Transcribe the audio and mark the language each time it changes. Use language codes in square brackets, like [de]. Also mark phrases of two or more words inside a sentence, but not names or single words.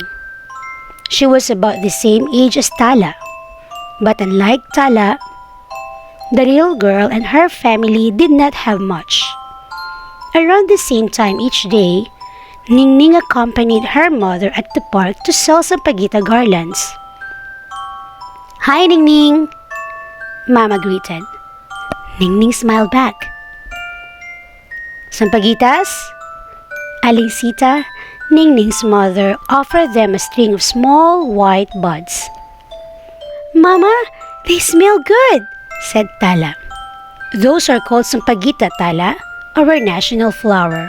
[en] She was about the same age as Tala. But unlike Tala, the little girl and her family did not have much. Around the same time each day, Ning Ning accompanied her mother at the park to sell sampaguita garlands. "Hi, Ning Ning," Mama greeted. Ning Ning smiled back. "Sampaguitas?" Alingsita, Ning Ning's mother, offered them a string of small white buds. "Mama, they smell good," said Tala. "Those are called sampaguita, Tala, our national flower.